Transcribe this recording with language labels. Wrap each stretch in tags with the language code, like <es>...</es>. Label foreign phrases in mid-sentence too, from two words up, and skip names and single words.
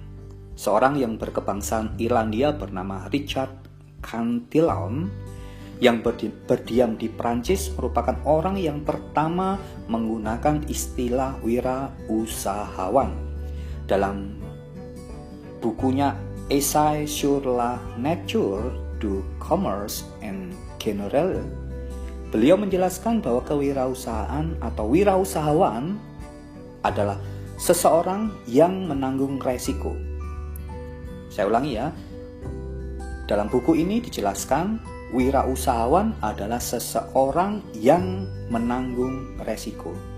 <id>Seorang yang berkebangsaan Irlandia bernama Richard Cantillon yang berdiam di Prancis merupakan orang yang pertama menggunakan istilah wirausahawan. Dalam bukunya Essai sur la nature du commerce en général, beliau menjelaskan bahwa kewirausahaan atau wirausahawan adalah seseorang yang menanggung resiko. Saya ulangi ya, dalam buku ini dijelaskan wirausahawan adalah seseorang yang menanggung resiko.</id>